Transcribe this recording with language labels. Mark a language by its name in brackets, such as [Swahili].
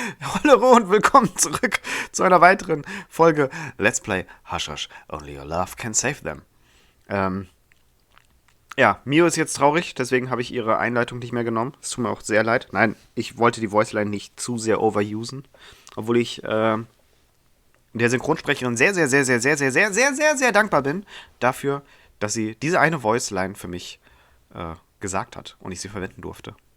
[German] Hollerö und willkommen zurück zu einer weiteren Folge Let's Play Hush Hush. [English] Only your love can save them. [German] Ja, Mio ist jetzt traurig, deswegen habe ich ihre Einleitung nicht mehr genommen. Es tut mir auch sehr leid. Nein, ich wollte die Voiceline nicht zu sehr overusen. Obwohl ich der Synchronsprecherin sehr dankbar bin dafür, dass sie diese eine Voiceline für mich gesagt hat und ich sie verwenden durfte.